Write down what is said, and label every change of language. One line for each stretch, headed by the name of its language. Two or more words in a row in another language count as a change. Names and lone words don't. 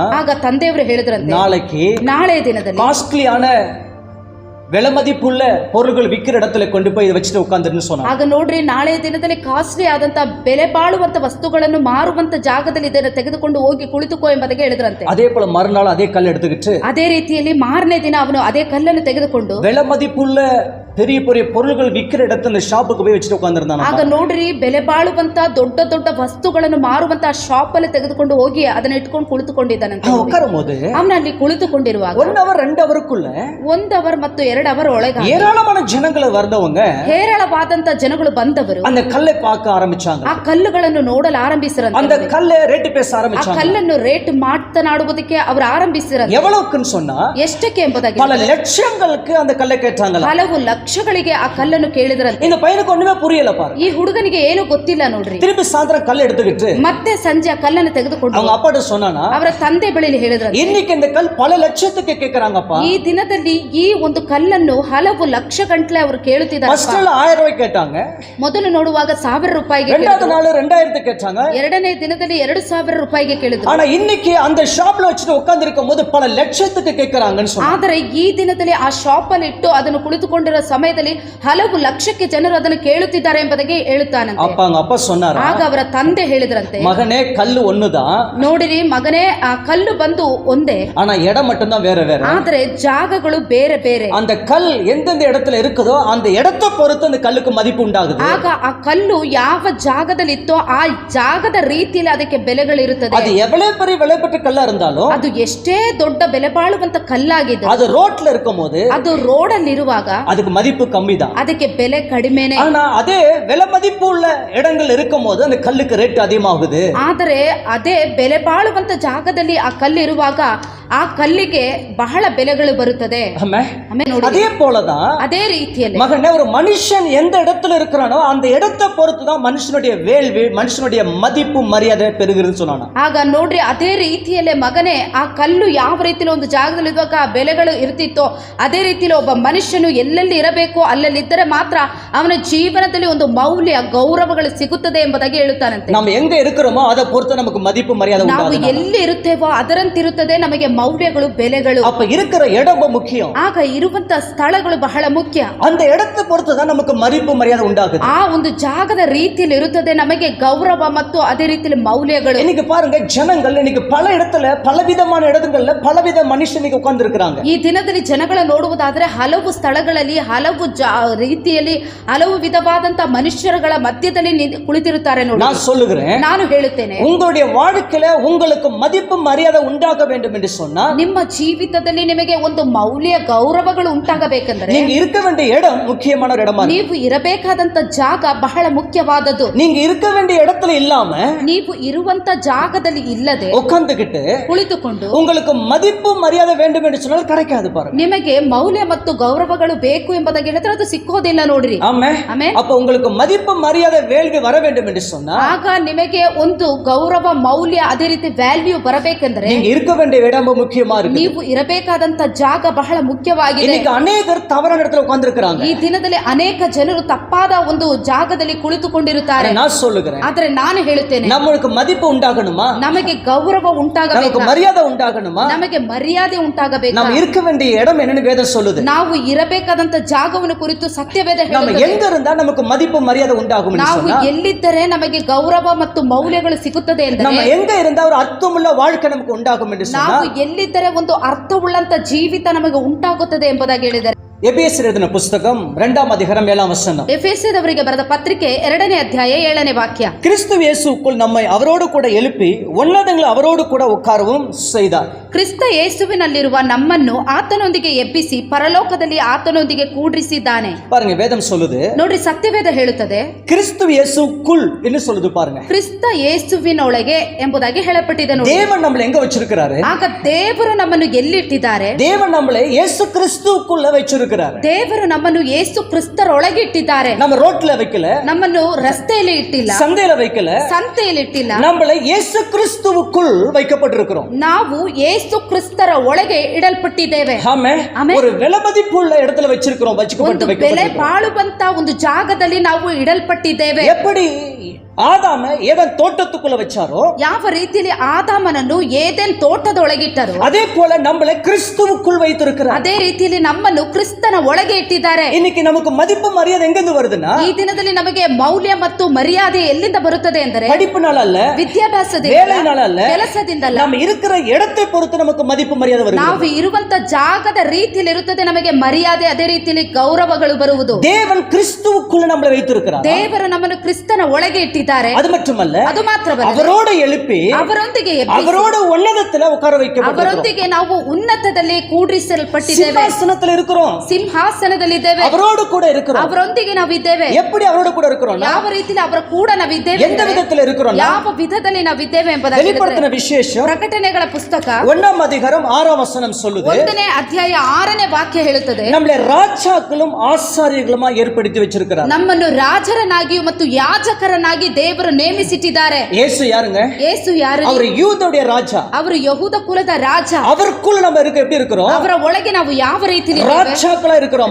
Kannada: ಆಗ ತಂದೆಯವರು ಹೇಳಿದ್ರಂತೆ,
Tamil: நாளைக்கு
Kannada: ನಾಳೆ ದಿನದಲ್ಲಿ
Tamil: காஸ்ட்லியான விலை மதிப்புள்ள பொருள்கள் விற்கிற இடத்துல கொண்டு போய் இதை வச்சுட்டு உட்காந்துருன்னு சொன்னாங்க.
Kannada: ಆಗ ನೋಡ್ರಿ, ನಾಳೆ ದಿನದಲ್ಲಿ ಕಾಸ್ಟ್ಲಿ ಆದಂತ ಬೆಲೆ ಬಾಳುವಂತ ವಸ್ತುಗಳನ್ನು ಮಾರುವಂತ ಜಾಗದಲ್ಲಿ ಇದನ್ನು ತೆಗೆದುಕೊಂಡು ಹೋಗಿ ಕುಳಿತುಕೋ ಎಂಬುದಾಗಿ ಹೇಳಿದ್ರಂತೆ.
Tamil: அதே போல மறுநாள் அதே கல் எடுத்துக்கிட்டு
Kannada: ಅದೇ ರೀತಿಯಲ್ಲಿ ಮಾರನೇ ದಿನ ಅವನು ಅದೇ ಕಲ್ಲನ್ನು ತೆಗೆದುಕೊಂಡು
Tamil: விலை மதிப்புள்ள பெரிய பெரிய பொருள்கள் விற்கிற இடத்துல ஷாப்புக்கு போய் வச்சுட்டு உட்காந்துருந்தாங்க.
Kannada: ಆಗ ನೋಡ್ರಿ, ಬೆಲೆ ಬಾಳುವಂತ ದೊಡ್ಡ ದೊಡ್ಡ ವಸ್ತುಗಳನ್ನು ಮಾರುವಂತ ಶಾಪ್ ಅಲ್ಲಿ ತೆಗೆದುಕೊಂಡು ಹೋಗಿ ಅದನ್ನ ಇಟ್ಕೊಂಡು ಕುಳಿತುಕೊಂಡಿದ್ದಾನಂತೆ.
Tamil: உட்காரும் போது
Kannada: ಅವನ ಅಲ್ಲಿ ಕುಳಿತುಕೊಂಡಿರುವಾಗ
English: 1 hour 2 hour
Tamil: க்குள்ள
Kannada: 1 ಅವರ್ ಮತ್ತು 2 ಅವರ್ ಒಳಗೆ
Tamil: ஏராளமான ஜனங்களை வந்தவங்க
Kannada: ಹೇರಳವಾದಂತ ಜನಗಳು ಬಂದವರು
Tamil: அந்த கல்லை பார்க்க ஆரம்பிச்சாங்க.
Kannada: ಆ ಕಲ್ಲುಗಳನ್ನು ನೋಡಲು ಆರಂಭಿಸಿರಂತೆ.
Tamil: அந்த கல்லை ரேட் பேச
Kannada: ಆ
Tamil: ஆரம்பிச்சாங்க.
Kannada: ಕಲ್ಲನ್ನು ರೇಟ್ ಮಾತನಾಡುವುದಕ್ಕೆ ಅವರು ಆರಂಭಿಸಿರಂತೆ.
Tamil: எவ்வளவுக்குன்னு சொன்னா
Kannada: ಎಷ್ಟಕ್ಕೆ ಎಂಬುದಾಗಿ
Tamil: பல லட்சங்களுக்கு அந்த கல்லை கேட்டாங்க.
Kannada: ಹಲವು ಲಕ್ಷಗಳಿಗೆ ಆ ಕಲ್ಲನ್ನು ಕೇಳಿದ್ರಂತೆ.
Tamil: இந்த பையனுக்கு ஒண்ணுமே புரியல பாருங்க.
Kannada: ಈ ಹುಡುಗನಿಗೆ ಏನು ಗೊತ್ತಿಲ್ಲ ನೋಡ್ರಿ.
Tamil: திருப்பி சாயந்தரம் கல் எடுத்துக்கிட்டு
Kannada: ಮತ್ತೆ ಸಂಜೆ ಆ ಕಲ್ಲನ್ನು ತೆಗೆದುಕೊಂಡು
Tamil: அவங்க அப்பாட்ட சொன்னானா,
Kannada: ಅವರ ತಂದೆ ಬಳಿಯಲ್ಲಿ ಹೇಳಿದ್ರಂತೆ,
Tamil: இன்னைக்கு இந்த கல் பல லட்சத்துக்கு கேக்குறாங்கப்பா.
Kannada: ಈ ದಿನದಲ್ಲಿ ಈ ಒಂದು ಕಲ್ಲನ್ನು ಹಲವು ಲಕ್ಷ ಗಂಟಲೆ ಅವರು ಕೇಳುತ್ತಿದ್ದಾರೆ.
Tamil: ஃபர்ஸ்ட் நாள் 1000 ரூபாய் கேட்டாங்க,
Kannada: ಮೊದಲು ನೋಡುವಾಗ 1000 ರೂಪಾಯಿಗೆ
Tamil: இரண்டாவது நாள் 2000 கேட்டாங்க,
Kannada: ಎರಡನೇ ದಿನದಲ್ಲಿ 2000 ರೂಪಾಯಿಗೆ ಕೇಳಿದ್ರು.
Tamil: ஆனா இன்னைக்கு அந்த ஷாப்ல வச்சுட்டு உட்கார்ந்து இருக்கும்போது பல லட்சத்துக்கு கேக்குறாங்கன்னு சொன்னாங்க.
Kannada: ಆದರೆ ಈ ದಿನದಲ್ಲಿ ಆ ಶಾಪ್ ಅಲ್ಲಿ ಇಟ್ಟು ಅದನ್ನು ಕುಳಿತುಕೊಂಡಿರುವ ಸಮಯದಲ್ಲಿ ಹಲವು ಲಕ್ಷಕ್ಕೆ ಜನರು ಅದನ್ನು ಕೇಳುತ್ತಿದ್ದಾರೆ ಎಂಬುದಾಗಿ ಹೇಳುತ್ತಾನಂತೆ.
Tamil: அப்பா சொன்னாரா,
Kannada: ಆಗ ಅವರ ತಂದೆ ಹೇಳಿದ್ರಂತೆ,
Tamil: மகனே கல்லு ஒண்ணுதான்,
Kannada: ನೋಡಿರಿ ಮಗನೇ, ಆ ಕಲ್ಲು ಬಂದು ಒಂದೇ,
Tamil: ஆனா இடம் மட்டும் தான் வேற வேற.
Kannada: ಆದರೆ ಜಾಗಗಳು ಬೇರೆ ಬೇರೆ.
Tamil: அந்த கல் எந்தெந்த இடத்துல இருக்குதோ அந்த இடத்தை பொறுத்து அந்த கல்லுக்கு மதிப்பு உண்டாகுது.
Kannada: ಆಗ ಆ ಕಲ್ಲು ಯಾವ ಜಾಗದಲ್ಲಿ ಇತ್ತೋ ಆ ಜಾಗದ ರೀತಿಯಲ್ಲಿ ಅದಕ್ಕೆ ಬೆಲೆಗಳಿರುತ್ತದೆ.
Tamil: அது எவ்வளவு பெரிய விலைப்பட்ட கல்லா இருந்தாலும்
Kannada: ಅದು ಎಷ್ಟೇ ದೊಡ್ಡ ಬೆಲೆ ಬಾಳುವಂತ ಕಲ್ಲಾಗಿದೆ,
Tamil: அது ரோட்ல இருக்கும்போது
Kannada: ಅದು ರೋಡ್ ಅಲ್ಲಿ ಇರುವಾಗ
Tamil: அதுக்கு மதிப்பு கம்மி தான்.
Kannada: ಅದಕ್ಕೆ ಬೆಲೆ ಕಡಿಮೆನೆ.
Tamil: ஆனா அதே விலை மதிப்பு உள்ள இடங்கள் இருக்கும்போது அந்த கல்லுக்கு ரேட் அதிகமாகுது.
Kannada: ಆದರೆ ಅದೇ ಬೆಲೆ ಬಾಳುವಂತ ಜಾಗದಲ್ಲಿ ಆ ಕಲ್ಲು ಇರುವಾಗ ಆ ಕಲ್ಲಿಗೆ ಬಹಳ ಬೆಲೆಗಳು ಬರುತ್ತದೆ.
Tamil: அதே போலதான்
Kannada: ಅದೇ ರೀತಿಯಲ್ಲಿ
Tamil: மகனே, ஒரு மனுஷன் எந்த இடத்துல இருக்கிறானோ அந்த இடத்தை பொறுத்து தான் மனுஷனுடைய வேள்வி, மனுஷனுடைய மதிப்பு மரியாதை பெருகுதுன்னு சொன்னானா.
Kannada: ಆಗ ನೋಡ್ರಿ, ಅದೇ ರೀತಿಯಲ್ಲೇ ಮಗನೇ, ಆ ಕಲ್ಲು ಯಾವ ರೀತಿಯಲ್ಲಿ ಒಂದು ಜಾಗದಲ್ಲಿ ಇರುವಾಗ ಆ ಬೆಲೆಗಳು ಇರ್ತಿತ್ತೋ ಅದೇ ರೀತಿಯಲ್ಲಿ ಒಬ್ಬ ಮನುಷ್ಯನು ಎಲ್ಲೆಲ್ಲಿ ಇರಬೇಕೋ ಅಲ್ಲಲ್ಲಿ ಇದ್ದರೆ ಮಾತ್ರ ಅವನ ಜೀವನದಲ್ಲಿ ಒಂದು ಮೌಲ್ಯ ಗೌರವಗಳು ಸಿಗುತ್ತದೆ ಎಂಬುದಾಗಿ ಹೇಳುತ್ತಾನಂತೆ.
Tamil: ನಾವು எங்க இருக்கிறோமோ அதை பொறுத்து நமக்கு மதிப்பு மரியாதை
Kannada: ನಾವು
Tamil: உண்டாகுது.
Kannada: ಎಲ್ಲಿ ಇರುತ್ತೇವೋ ಅದರಂತಿರುತ್ತದೆ ನಮಗೆ ಮೌಲ್ಯಗಳು, ಬೆಲೆಗಳು.
Tamil: அப்ப இருக்கிற இடம் முக்கியம்.
Kannada: ಆಗ ಇರುವಂತ ಸ್ಥಳಗಳು ಬಹಳ ಮುಖ್ಯ.
Tamil: அந்த இடத்தை பொறுத்து தான் நமக்கு மதிப்பு மரியாதை உண்டாகுது.
Kannada: ಆ ಒಂದು ಜಾಗದ ರೀತಿಯಲ್ಲಿ ಇರುತ್ತದೆ ನಮಗೆ ಗೌರವ ಮತ್ತು ಅದೇ ರೀತಿಯಲ್ಲಿ ಮೌಲ್ಯಗಳು.
Tamil: இன்னைக்கு பாருங்க, ஜனங்கள் இன்னைக்கு பல இடத்துல பலவிதமான இடங்கள்ல பலவித மனுஷனுக்கு உட்கார்ந்து இருக்கிறாங்க.
Kannada: ಈ ದಿನದಲ್ಲಿ ಜನಗಳ ನೋಡುವುದಾದ್ರೆ ಹಲವು ಸ್ಥಳಗಳಲ್ಲಿ ಹಲವು ರೀತಿಯಲ್ಲಿ ಹಲವು ವಿಧವಾದಂತ ಮನುಷ್ಯರುಗಳ ಮಧ್ಯದಲ್ಲಿ ಕುಳಿತಿರುತ್ತಾರೆ ನೋಡಿ.
Tamil: நான் சொல்லுகிறேன்,
Kannada: ನಾನು ಹೇಳುತ್ತೇನೆ,
Tamil: உங்களுடைய வாழ்க்கையில உங்களுக்கு மதிப்பு மரியாதை உண்டாக வேண்டும் என்று சொன்னா
Kannada: ನಿಮ್ಮ ಜೀವಿತದಲ್ಲಿ ನಿಮಗೆ ಒಂದು ಮೌಲ್ಯ ಗೌರವಗಳು ಉಂಟಾಗಬೇಕೆಂದರೆ
Tamil: நீங்க இருக்க வேண்டிய இடம் முக்கியமான ஒரு இடமா இருக்கு.
Kannada: ನೀವು ಇರಬೇಕಾದಂತ ಜಾಗ ಬಹಳ ಮುಖ್ಯವಾದದ್ದು.
Tamil: நீங்க இருக்க வேண்டிய இடத்துல இல்லாம
Kannada: ನೀವು ಇರುವಂತ ಜಾಗದಲ್ಲಿ ಇಲ್ಲದೆ
Tamil: உட்கார்ந்துகிட்டு
Kannada: ಕುಳಿತುಕೊಂಡು
Tamil: உங்களுக்கு மதிப்பு மரியாதை வேண்டும் என்று சொன்னால் கிடைக்காது பாருங்க.
Kannada: ನಿಮಗೆ ಮೌಲ್ಯ ಮತ್ತು ಗೌರವಗಳು ಬೇಕು ಎಂಬುದಾಗಿ ಹೇಳಿದ್ರೆ ಅದು ಸಿಕ್ಕೋದಿಲ್ಲ ನೋಡ್ರಿ. ಆಮೆನ್.
Tamil: அப்ப உங்களுக்கு மதிப்பு மரியாதை வேள்வி வர வேண்டும் என்று சொன்னா
Kannada: ಆಗ ನಿಮಗೆ ಒಂದು ಗೌರವ ಮೌಲ್ಯ ಅದೇ ರೀತಿ ವ್ಯಾಲ್ಯೂ ಬರಬೇಕೆಂದ್ರೆ
Tamil: நீங்க இருக்க வேண்டிய இடம் முக்கியமா இருக்கு.
Kannada: ನೀವು ಇರಬೇಕಾದಂತ ಜಾಗ ಬಹಳ ಮುಖ್ಯವಾಗಿದೆ.
Tamil: இன்னைக்கு அநேகர் தவறான இடத்துல உட்கார்ந்து இருக்காங்க.
Kannada: ಈ ದಿನದಲ್ಲಿ ಅನೇಕ ಜನರು ತಪ್ಪಾದ ಒಂದು ಜಾಗದಲ್ಲಿ ಕುಳಿತುಕೊಂಡಿರುತ್ತಾರೆ.
Tamil: நான் சொல்லுகிறேன்,
Kannada: ಆದ್ರೆ ನಾನು ಹೇಳುತ್ತೇನೆ,
Tamil: நமக்கு மதிப்பு உண்டாகணுமா,
Kannada: ನಮಗೆ ಗೌರವ ಉಂಟಾಗಬೇಕು,
Tamil: நமக்கு மரியாதை உண்டாகணுமா,
Kannada: ನಮಗೆ ಮರ್ಯಾದೆ ಉಂಟಾಗಬೇಕು.
Tamil: நம்ம இருக்க வேண்டிய இடம் என்னன்னு வேதம் சொல்லுது.
Kannada: ನಾವು ಇರಬೇಕಾದಂತ ಜಾಗವನ್ನು ಕುರಿತು ಸತ್ಯವೇದ
Tamil: நம்ம
Kannada: ಹೇಳುತ್ತದೆ.
Tamil: எங்க இருந்தா நமக்கு மதிப்பு மரியாதை உண்டாகும் என்று
Kannada: ನಾವು
Tamil: சொன்னா
Kannada: ಎಲ್ಲಿದ್ದರೆ ನಮಗೆ ಗೌರವ ಮತ್ತು ಮೌಲ್ಯಗಳು ಸಿಗುತ್ತದೆ
Tamil: நம்ம
Kannada: ಎಂದರೆ
Tamil: எங்க இருந்தா ஒரு அர்த்தமுள்ள வாழ்க்கை நமக்கு உண்டாகும் என்று சொன்னா
Kannada: ನಾವು ಎಲ್ಲಿದ್ದರೆ ಒಂದು ಅರ್ಥವುಳ್ಳಂತ ಜೀವಿತ ನಮಗೆ ಉಂಟಾಗುತ್ತದೆ ಎಂಬುದಾಗಿ ಹೇಳಿದ್ದಾರೆ.
Tamil: எபேசியர் எழுதின புஸ்தகம் 2ஆம் அதிகாரம் 7ஆம் வசனம்.
Kannada: ಎಫೆಸದವರಿಗೆ ಬರೆದ ಪತ್ರಿಕೆ 2ನೇ ಅಧ್ಯಾಯ 7ನೇ ವಾಕ್ಯ.
Tamil: கிறிஸ்து இயேசுக்குள் நம்மை அவரோடு கூட எழுப்பி உன்னதங்களை அவரோடு கூட உட்காரவும் செய்தார்.
Kannada: ಕ್ರಿಸ್ತ ಯೇಸುವಿನಲ್ಲಿರುವ ನಮ್ಮನ್ನು ಆತನೊಂದಿಗೆ ಎಬ್ಬಿಸಿ ಪರಲೋಕದಲ್ಲಿ ಆತನೊಂದಿಗೆ ಕೂಡಿಸಿದ್ದಾನೆ.
Tamil: பாருங்க, வேதம் சொல்லுது,
Kannada: ನೋಡ್ರಿ, ಸತ್ಯವೇದ ಹೇಳುತ್ತದೆ
Tamil: கிறிஸ்து இயேசுக்குள் என்று சொல்லுது. பாருங்க,
Kannada: ಕ್ರಿಸ್ತ ಯೇಸುವಿನೊಳಗೆ ಎಂಬುದಾಗಿ ಹೇಳப்பಟ್ಟಿದೆ ನೋಡಿ.
Tamil: தேவன் நம்மளை எங்க வச்சிருக்கிறாரு?
Kannada: ಆಗ ದೇವರು ನಮ್ಮನ್ನು ಎಲ್ಲಿಟ್ಟಿದ್ದಾರೆ?
Tamil: தேவன் நம்மளை இயேசு கிறிஸ்துக்குள்ள வச்சிருக்கிறார். வச்சிருக்கிறாரு.
Kannada: ದೇವರು ನಮ್ಮನ್ನು ಯೇಸು ಕ್ರಿಸ್ತರೊಳಗೆ ಇಟ್ಟಿದ್ದಾರೆ.
Tamil: நம்ம ரோட்ல வைக்கல,
Kannada: ನಮ್ಮನ್ನು ರಸ್ತೆಯಲ್ಲಿ ಇಟ್ಟಿಲ್ಲ,
Tamil: சந்தையில வைக்கல,
Kannada: ಸಂತೆಯಲ್ಲಿ ಇಟ್ಟಿಲ್ಲ.
Tamil: நம்மளை இயேசு கிறிஸ்துவுக்குள் வைக்கப்பட்டிருக்கிறோம்.
Kannada: ನಾವು ಯೇಸು ಕ್ರಿಸ್ತರ ಒಳಗೆ ಇಡಲ್ಪಟ್ಟಿದ್ದೇವೆ.
Tamil: ஆமென்.
Kannada: ಆಮೆನ್.
Tamil: ஒரு விலைமதிப்புள்ள இடத்துல வச்சிருக்கிறோம்,
Kannada: ಒಂದು
Tamil: வச்சுக்கப்பட்டு
Kannada: ಬೆಲೆ
Tamil: வைக்கப்பட்டிருக்கிறோம்.
Kannada: ಬಾಳುವಂತ ಒಂದು ಜಾಗದಲ್ಲಿ ನಾವು ಇಡಲ್ಪಟ್ಟಿದ್ದೇವೆ.
Tamil: எப்படி ஆதாம ஏதேன் தோட்டத்துக்குள்ள வச்சாரோ,
Kannada: ಯಾವ ರೀತಿಯಲ್ಲಿ ಆದಾಮನನ್ನು ಏದೆನ್ ತೋಟದೊಳಗಿಟ್ಟರು,
Tamil: அதே போல நம்மளை கிறிஸ்துவுக்குள் வைத்திருக்கிறார்.
Kannada: ಅದೇ ರೀತಿಯಲ್ಲಿ ನಮ್ಮನ್ನು ಕ್ರಿಸ್ತನ ಒಳಗೆ ಇಟ್ಟಿದ್ದಾರೆ.
Tamil: இன்னைக்கு நமக்கு மதிப்பு மரியாதை எங்கிருந்து வருதுன்னா,
Kannada: ಈ ದಿನದಲ್ಲಿ ನಮಗೆ ಮೌಲ್ಯ ಮತ್ತು ಮರ್ಯಾದೆ ಎಲ್ಲಿಂದ ಬರುತ್ತದೆ ಎಂದರೆ
Tamil: படிப்புனால அல்ல,
Kannada: ವಿದ್ಯಾಭ್ಯಾಸದಿಂದ,
Tamil: வேலைனால அல்ல,
Kannada: ಕೆಲಸದಿಂದಲ್ಲ,
Tamil: நம்ம இருக்கிற இடத்தை பொறுத்து நமக்கு மதிப்பு மரியாதை வருது.
Kannada: ನಾವು ಇರುವಂತ ಜಾಗದ ರೀತಿಯಲ್ಲಿ ಇರುತ್ತದೆ ನಮಗೆ ಮರ್ಯಾದೆ, ಅದೇ ರೀತಿಯಲ್ಲಿ ಗೌರವಗಳು ಬರುವುದು.
Tamil: தேவன் கிறிஸ்துவுக்குள்ள நம்மளை வைத்திருக்கிறார்.
Kannada: ದೇವರು ನಮ್ಮನ್ನು ಕ್ರಿಸ್ತನ ಒಳಗೆ ಇಟ್ಟಿದ್ದಾರೆ.
Tamil: அது மட்டுமல்ல,
Kannada: ಅದು ಮಾತ್ರವಲ್ಲ,
Tamil: அவரோட எழுப்பி
Kannada: ಅವರೊಂದಿಗೆ ಎಬ್ಬಿಸಿ,
Tamil: அவரோட உன்னதத்துல உட்கார வைக்கப்பட்டிருக்கிறோம்.
Kannada: ಅವರೊಂದಿಗೆ ನಾವು ಉನ್ನತದಲ್ಲಿ ಕೂಡಿಸಲ್ಪಟ್ಟಿದ್ದೇವೆ.
Tamil: சிம்மாசனத்துல இருக்கிறோம்,
Kannada: ಸಿಂಹಾಸನದಲ್ಲಿದ್ದೇವೆ,
Tamil: அவரோடு கூட இருக்கிறோம்.
Kannada: ಅವರೊಂದಿಗೆ ನಾವಿದ್ದೇವೆ.
Tamil: எப்படி அவரோட கூட இருக்கிறோம்?
Kannada: ಯಾವ ರೀತಿಯಲ್ಲಿ ಅವರ ಕೂಡ ನಾವಿದ್ದೇವೆ,
Tamil: எந்த விதத்துல இருக்கிறோம்?
Kannada: ಯಾವ ವಿಧದಲ್ಲಿ ನಾವಿದ್ದೇವೆ ಎಂಬುದಾಗಿ
Tamil: வெளிப்படுத்தின விசேஷம்
Kannada: ಪ್ರಕಟಣೆಗಳ ಪುಸ್ತಕ
Tamil: 1ஆம் அதிகாரம் 6ஆம் வசனம் சொல்லுது,
Kannada: 1ನೇ ಅಧ್ಯಾಯ 6ನೇ ವಾಕ್ಯ ಹೇಳುತ್ತದೆ,
Tamil: நம்மளை ராஜாக்களும் ஆசாரியர்களுமா ஏற்படுத்தி வச்சிருக்கிறார்.
Kannada: ನಮ್ಮನ್ನು ರಾಜರನ್ನಾಗಿಯೂ ಮತ್ತು ಯಾಜಕರನ್ನಾಗಿ ದೇವರು ನೇಮಿಸಿಟ್ಟಿದ್ದಾರೆ.
Tamil: இயேசு யாருங்க?
Kannada: ಯೇಸು ಯಾರು?
Tamil: அவர் யூதருடைய ராஜா.
Kannada: ಅವರು ಯಹೂದ ಕುಲದ ರಾಜ.
Tamil: அவருக்குள்ள நம்ம எப்படி இருக்கிறோம்?
Kannada: ಅವರ ಒಳಗೆ ನಾವು ಯಾವ ರೀತಿಯಲ್ಲಿ
Tamil: ராஜாக்களா இருக்கிறோம்,